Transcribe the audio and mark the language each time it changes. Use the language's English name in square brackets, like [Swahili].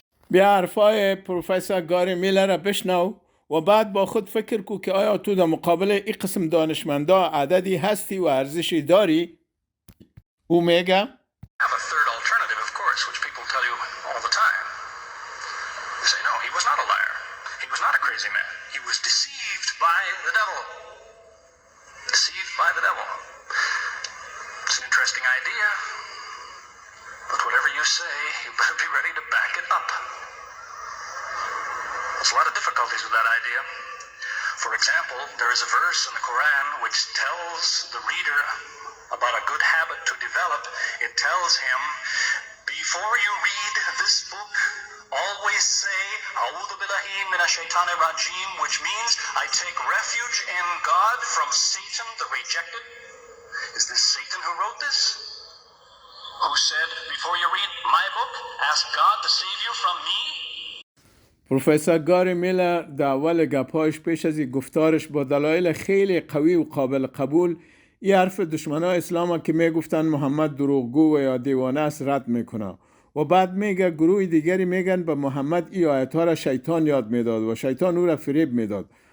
[Persian] بیا حرفای پروفسور گاری میلر را بشنو و بعد با خود فکر کو که آیا تو در مقابل این قسم دانشمندا عددی هستی و ارزشی داری؟ او میگه [English] have a third alternative, of course, which people tell you all the time. They say, no, he was not a liar. He was not a crazy man. He was deceived by the devil. Deceived by the devil. It's an interesting idea, but whatever you say, you better be ready to back it up. There's a lot of difficulties with that idea. For example, there is a verse in the Quran which tells the reader about a good habit to develop. It tells him, before you read this book, always say, [Arabic] A'udhu billahi minash shaitanir rajim, [English] which means I take refuge in God from Satan the rejected. Is this Satan who wrote this? Who said, before you read my book, ask God to save you from me? [Persian] پروفسور گاری میلر در اول گپایش پیش از این گفتارش با دلایل خیلی قوی و قابل قبول این حرف دشمنان اسلام که میگفتن محمد دروغگو و یا دیوانه است رد میکنه و بعد میگه گروه دیگری میگن به محمد این آیت ها را شیطان یاد میداد و شیطان او را فریب میداد.